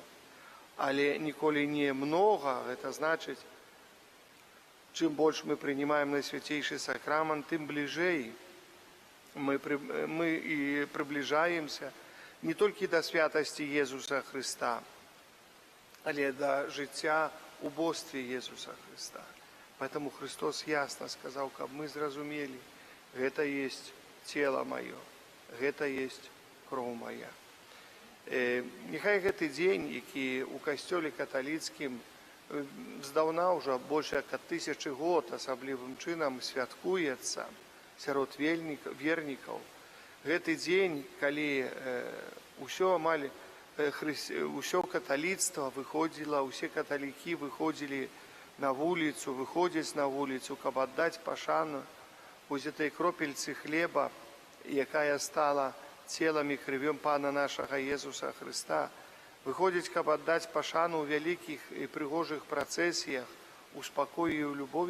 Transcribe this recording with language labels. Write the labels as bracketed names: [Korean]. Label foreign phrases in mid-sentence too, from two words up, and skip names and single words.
[Belarusian] Але ніколі не многа, гэта значыць, чым больш мы прынимаем Найсвяцейшы сакрамент, тым бліжэй мы і прыбліжаемся не толькі да святасці Езуса Христа, але да жыцця у бостве Езуса Христа. Поэтому Христос ясно сказаў, каб мы зразумелі, гэта есть тело маё, гэта есть кроў моя. Няхай гэты дзень, які ў касцёле каталіцкім здаўна ўжо больш як 1000 год асаблівым чынам святкуецца сярод вернікаў. Гэты дзень, калі ўсё каталіцтва выходзіла, усе каталікі выходзілі на вуліцу, выходзяць на вуліцу, каб аддаць пашану вось этой кропельцы хлеба, якая стала целам і крывём Пана нашага Езуса Христа, выходзіць, каб аддаць пашану ў вялікіх і прыгожых працэсіях, у спакоі і ў любові.